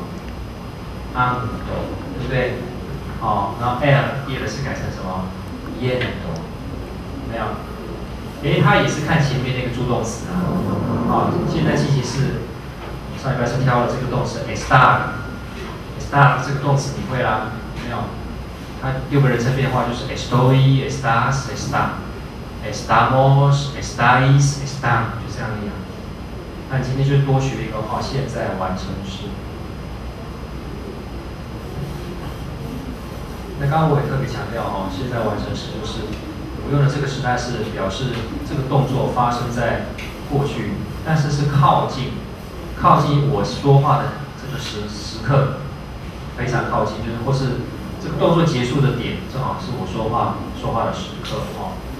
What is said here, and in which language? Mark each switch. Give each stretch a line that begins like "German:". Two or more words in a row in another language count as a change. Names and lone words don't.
Chinese: ando， 对不对？然后 el 是改成什么 ？yendo， 没有？它也是看前面那个助动词现在进行式上礼拜是挑了这个动词 estar 这个动词你会啦？没有？它6个人称变化就是
Spanish: estoy、estás、están、estamos、estáis、están，
Chinese: 就这样一样。那你今天就多学一个现在完成式。那刚刚我也特别强调现在完成时就是我用的这个时态是表示这个动作发生在过去，但是是靠近我说话的这个时刻，非常靠近，就是或是这个动作结束的点，正好是我说话的时刻哦。